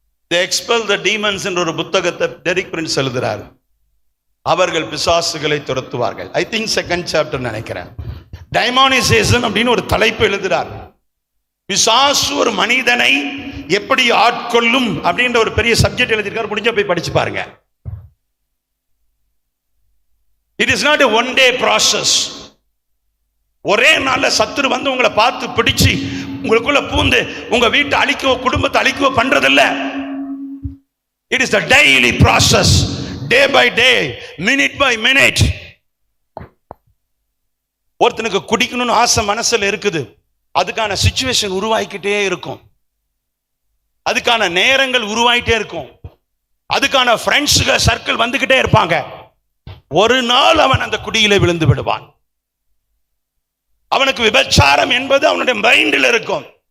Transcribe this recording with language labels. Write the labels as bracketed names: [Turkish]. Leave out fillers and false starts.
[Tamil] They expel the demons என்ற ஒரு புத்தகத்தை டெரிக் பிரின்ஸ் எழுதுறார். அவர்கள் பிசாசுகளை துரத்துவார்கள். [English] I think 2nd chapter [Tamil] நினைக்கிறேன். டைமானிசேஷன் அப்படின்னு ஒரு தலைப்பு எழுதுறார். பிசாசு ஒரு மனிதனை எப்படி ஆட்கொள்ளும் அப்படின்ற ஒரு பெரிய சப்ஜெக்ட் எழுதியிருக்காரு. முடிஞ்ச போய் படிச்சு பாருங்க. [English] It is not a one day process. [Tamil] ஒரே நாள்ல சத்துரு வந்து உங்களை பார்த்து பிடிச்சு உங்களுக்குள்ள பூந்து உங்க வீட்டை அழிக்கவோ குடும்பத்தை அழிக்கவோ பண்றதில்ல. It is the daily process, day by day, minute by minute. ஒருத்தனுக்கு குடிக்கணும்னு ஆசை மனசுல இருக்குது, அதுக்கான சிச்சுவேஷன் உருவாக்கிட்டே இருக்கும், அதுக்கான நேரங்கள் உருவாயிட்டே இருக்கும், அதுக்கான [English] ஃப்ரெண்ட்ஸுக சர்க்கிள் [Tamil] வந்துகிட்டே இருப்பாங்க. ஒரு நாள் அவன் அந்த குடியில விழுந்து விடுவான். அவனுக்கு விபச்சாரம் என்பது அவனுடைய மைண்டில் இருக்கும்.